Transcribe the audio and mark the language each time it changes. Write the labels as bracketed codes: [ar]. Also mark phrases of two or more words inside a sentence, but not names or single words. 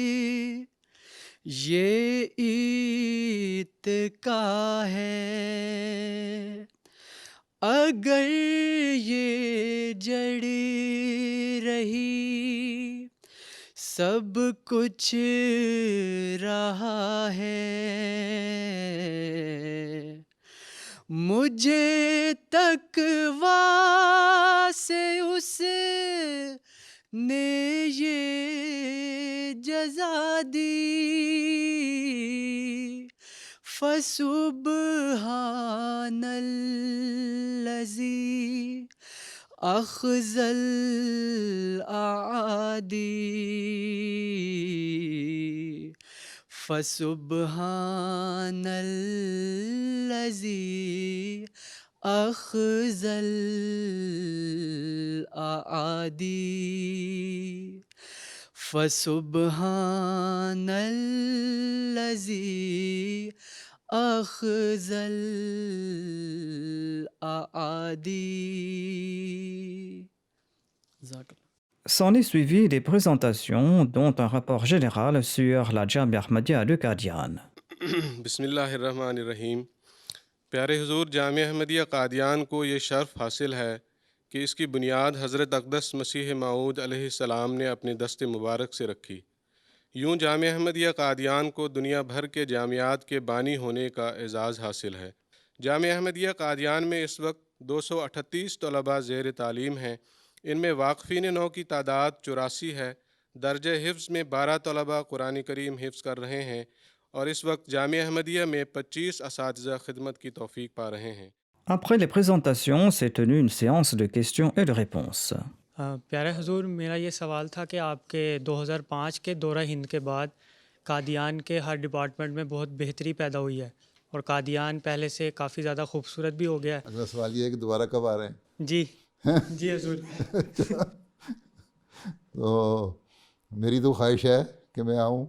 [ur] یہ اتقا ہے، اگر یہ جڑ رہی سب کچھ رہا ہے، مجھے تقویٰ سے اس نے یہ جزا دی، [ar] فسبحان الذی اخذ الاعادی، فسبحان الذی اخذ الاعادی، فسبحان الذی اخذ الاعادی۔ [fr] S'en est suivi des présentations, dont un rapport général sur la Jamia Ahmadiyya de Qadian. [ar] بسم اللہ الرحمن الرحیم۔ [ur] پیارے حضور، جامعہ احمدیہ قادیان کو یہ شرف حاصل ہے کہ اس کی بنیاد حضرت اقدس مسیح موعود [ar] علیہ السلام [ur] نے اپنے دست مبارک سے رکھی۔ یوں جامعہ احمدیہ قادیان کو دنیا بھر کے جامعات کے بانی ہونے کا اعزاز حاصل ہے۔ جامعہ احمدیہ قادیان میں اس وقت 238 طلباء زیر تعلیم ہیں، ان میں واقفین نو کی تعداد 84 ہے، درجہ حفظ میں 12 طلباء قرآن کریم حفظ کر رہے ہیں، اور اس وقت جامعہ احمدیہ میں 25 اساتذہ خدمت کی توفیق پا رہے ہیں۔ [fr] Après les présentations, s'est tenue une séance de questions et de réponses. [ur] پیارے حضور، میرا یہ سوال تھا کہ آپ کے 2005 کے دورہ ہند کے بعد قادیان کے ہر ڈپارٹمنٹ میں بہت بہتری پیدا ہوئی ہے، اور قادیان پہلے سے کافی زیادہ خوبصورت بھی ہو گیا ہے. اگلا سوال یہ ہے کہ دوبارہ کب آ رہے ہیں؟ جی جی حضور. تو میری تو خواہش ہے کہ میں آؤں.